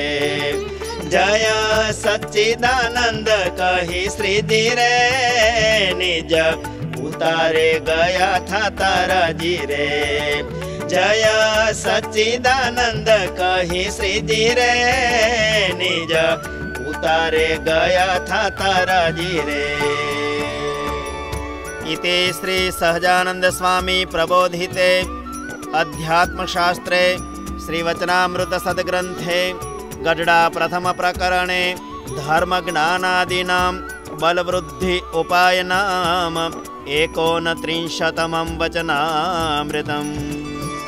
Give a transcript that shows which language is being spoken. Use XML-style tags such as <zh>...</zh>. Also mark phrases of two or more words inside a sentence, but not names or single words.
<gu>જય સચ્ચિદાનંદ કહી શ્રીજી રે, નિજ ઉતારે ગયા થાતા રાજી રે. જય સચ્ચિદાનંદ કહી શ્રીજી રે, નિજ ઉતારે ગયા થાતા રાજી રે.</gu> <sa>इति श्री सहजानंद स्वामी प्रबोधिते अध्यात्मशास्त्रे श्रीवचनामृत सद्ग्रंथे गढडा प्रथम प्रकरणे धर्मज्ञानादीनां बलवृद्धि उपायनाम 39तमं वचनामृतम्।</sa>